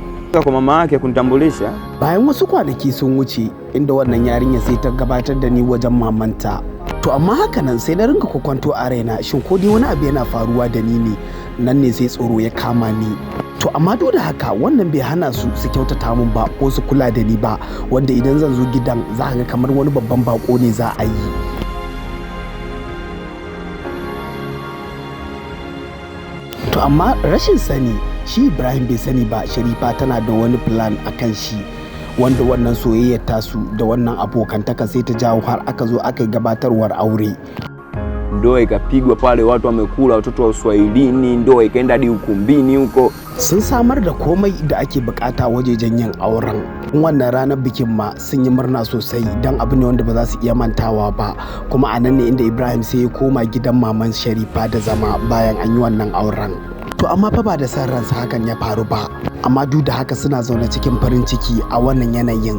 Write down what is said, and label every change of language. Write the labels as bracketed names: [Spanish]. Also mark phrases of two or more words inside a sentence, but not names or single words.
[Swahili] kwa mama yake kunitambulisha. [Hausa] Bayan wasu kwanaki sun wuce inda wannan yarinya sai ta gabatar da ni wajen mamanta. To amma haka nan sai na ringa kwakwanto a raina, shin ko dai wani abu yana faruwa da ni ne? Nan ne sai tsoro ya kama ni. To amma duk da haka wannan bai hana su kyautata min ba ko su kula da ni ba, wanda idan zan zo gidan za ka ga kamar wani babban bako ne za a yi. To amma rashin sani, shi Ibrahim bai sani ba Sharifa tana da wani plan a kan shi, wanda wannan soyayyar tasu da wannan abokantaka sai ta jawo har aka zo aka yi gabatarwar aure. [Swahili] Ndoa ikapigwa pale, watu wamekula, watoto wa Uswahilini, ndoa ikaenda hadi ukumbini huko. [Hausa] Sun samar da komai da ake bukata wajejen yin auren. Wannan ranar bikin ma sun yi murna sosai don abu ne wanda ba za su iya mantawa ba. Kuma a nan ne inda Ibrahim sai ya koma gidan maman Sharifa da zama bayan an yi wannan auren. To amma fa ba da san ransa hakan ya faru ba. Amma duk da haka suna zaune cikin farin ciki a wannan yanayin.